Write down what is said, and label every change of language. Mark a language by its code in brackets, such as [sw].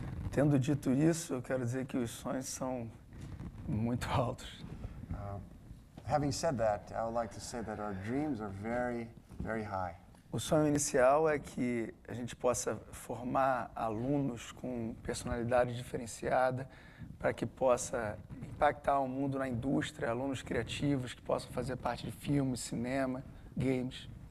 [pt] Tendo dito isso, eu quero dizer que os sonhos são muito altos. [en] Having said that, I would like to say that our dreams are very, very high. [pt] O sonho inicial é que a gente possa formar alunos com personalidade diferenciada para que possa impactar o mundo na indústria, alunos criativos que possam fazer parte de filmes, cinema, games.